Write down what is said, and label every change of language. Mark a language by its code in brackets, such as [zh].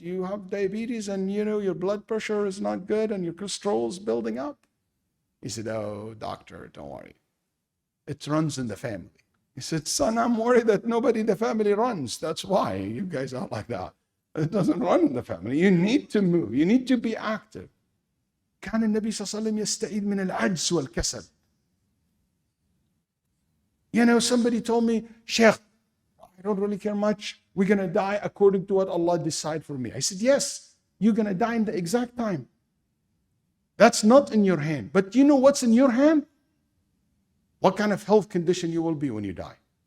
[en] You have diabetes and your blood pressure is not good and your cholesterol is building up. He said, oh, doctor, don't worry. It runs in the family. He said, son, I'm worried that nobody in the family runs. That's why you guys are like that. It doesn't run in the family. You need to move. You need to be active. [ar] كان النبي صلى الله عليه وسلم يستعيذ من العجز والكسل. [en] Somebody told me, Sheikh, I don't really care much. We're going to die according to what Allah decide for me. I said, yes, you're going to die in the exact time. That's not in your hand. But you know what's in your hand? What kind of health condition you will be when you die.